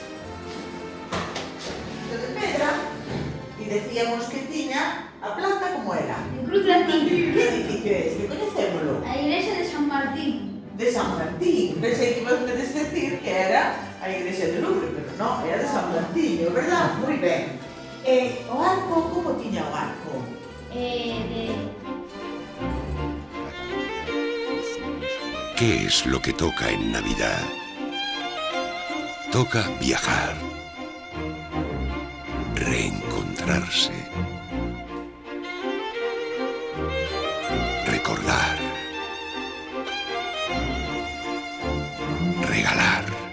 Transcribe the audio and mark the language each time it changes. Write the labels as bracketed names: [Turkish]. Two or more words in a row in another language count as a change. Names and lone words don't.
[Galician] De pedra, [Spanish] y decíamos [Galician] que tiña a planta como era. En Cruz Latín, Que edificio é este? Coñecémolo. a igrexa de San Martín. De San Martín. Pensei que ibas a decir que era a igrexa de Louvre, pero no, era de San Martín, verdad? Moi ben. O arco, como tiña o arco? [Spanish] ¿Qué es lo que toca en Navidad? Toca viajar, reencontrarse, recordar, regalar.